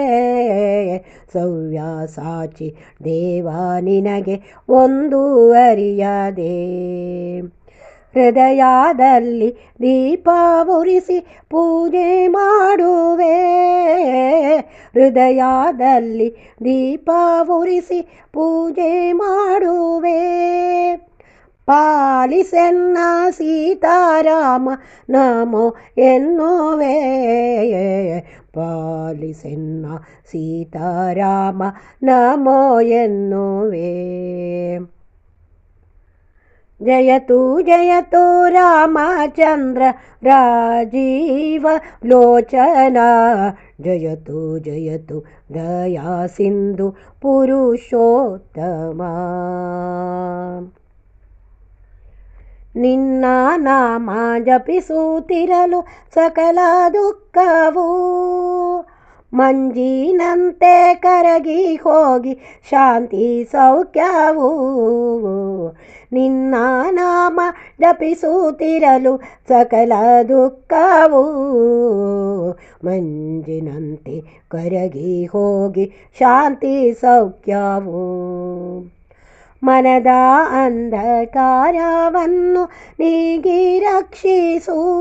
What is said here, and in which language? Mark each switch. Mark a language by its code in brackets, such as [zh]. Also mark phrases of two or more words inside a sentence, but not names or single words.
[kn] ಸವ್ಯಾಸಾಚಿ ದೇವ ನಿನಗೆ ಒಂದು ಅರಿಯದೆ ಹೃದಯದಲ್ಲಿ ದೀಪ ಉರಿಸಿ ಪೂಜೆ ಮಾಡುವೆ ಹೃದಯದಲ್ಲಿ ದೀಪ ಉರಿಸಿ ಪೂಜೆ ಮಾಡುವೆ ಪಾಲಿಸೆನ್ನ ಸೀತಾರಾಮ ನಮೋ ಎನ್ನುವೆ ಪಾಲಿಸೆನ್ನ ಸೀತಾರಾಮ ನಮೋ ಎನ್ನುವೆ [sa] जयतु जयतु रामचन्द्र राजीवलोचना जयतु जयतु दया सिन्धु पुरुषोत्तमा [kn] ನಿನ್ನ ನಾಮ ಜಪಿಸುತ್ತಿರಲು ಸಕಲ ದುಃಖವು ಮಂಜಿನಂತೆ ಕರಗಿ ಹೋಗಿ ಶಾಂತಿ ಸೌಖ್ಯವು ನಿನ್ನ ನಾಮ ಜಪಿಸುತ್ತಿರಲು ಸಕಲ ದುಃಖವು ಮಂಜಿನಂತೆ ಕರಗಿ ಹೋಗಿ ಶಾಂತಿ ಸೌಖ್ಯವು ಮನದ ಅಂಧಕಾರವನ್ನು ನೀಗಿ ರಕ್ಷಿಸು